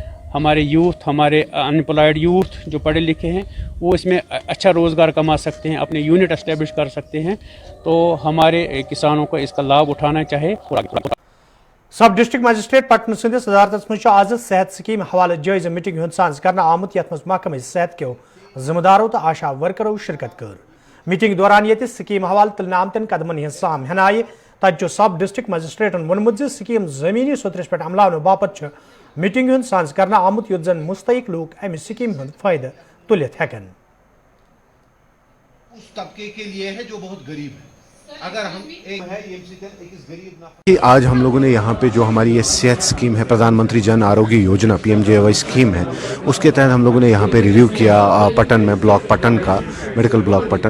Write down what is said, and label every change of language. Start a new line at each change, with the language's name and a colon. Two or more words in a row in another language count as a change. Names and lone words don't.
Hindi: हमारे यूथ, हमारे
English: unemployed youth
Hindi: जो पढ़े लिखे हैं, वो इसमें अच्छा रोज़गार कमा सकते हैं, अपने
English: unit establish
Hindi: कर सकते हैं। तो हमारे किसानों को इसका लाभ उठाना चाहे।
English: Sub District Magistrate
Kashmiri: पटन सदस सदारत मज आज सेहत स्कीम हवाले जायजा मीटिंग हूं सांस कर आमुत यथ मज महकमे सेहत के जिम्मेदारों तो आशा वर्करों शिरकत कर। मीटिंग दौरान ये स्कीम हवाले तुलने आमतन कदमन हज साम हन आय। तत
English: Sub District
Kashmiri: मजिस्ट्रेटन वोनमुत स्कीम जमीनी सतरस पे अमलावन बापत मीटिंग हूं सांस कर आमुत युत जन मुस्तक लोग अमि स्कीम हूं फायदा तुलित हेकन।
Hindi: उस तबके के लिए है जो बहुत गरीब है। अगर हम एक है कि आज हम लोगों ने यहाँ पे जो हमारी ये सेहत स्कीम है, प्रधानमंत्री जन आरोग्य योजना PMJAY स्कीम है, उसके तहत हम लोगों ने यहाँ पे रिव्यू किया पटन में, ब्लॉक पटन का,
English: medical block
Hindi: पटन।